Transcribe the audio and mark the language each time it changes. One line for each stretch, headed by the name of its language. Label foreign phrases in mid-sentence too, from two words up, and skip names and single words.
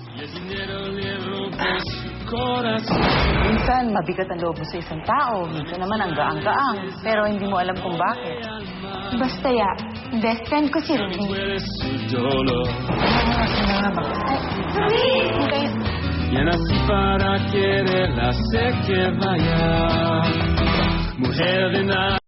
Filipino: Minsan, mabigat ang loob mo sa isang tao. Minsan naman ang gaang-gaang. Pero hindi mo alam kung bakit. Basta
English: best friend
Filipino: ko si Ruby. Ruby! Okay.
Spanish: Ya nací para quererla, sé que vaya. Mujer de nada.